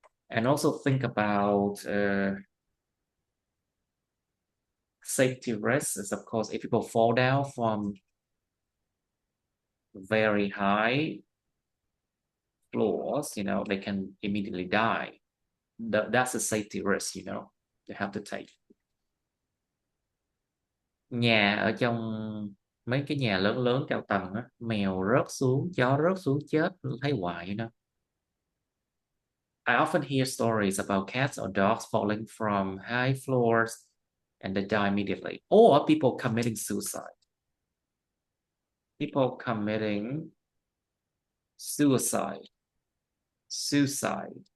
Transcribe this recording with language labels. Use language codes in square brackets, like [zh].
[en] And also think about safety risks is, of course, if people fall down from very high floors, you know, they can immediately die. That's a safety risk, you know, you have to take. [vi] Nhà ở trong mấy cái nhà lớn lớn cao tầng á, mèo rớt xuống, chó rớt xuống chết thấy hoài, [en] you know. I often hear stories about cats or dogs falling from high floors and they die immediately, or people committing suicide. People committing suicide. Suicide.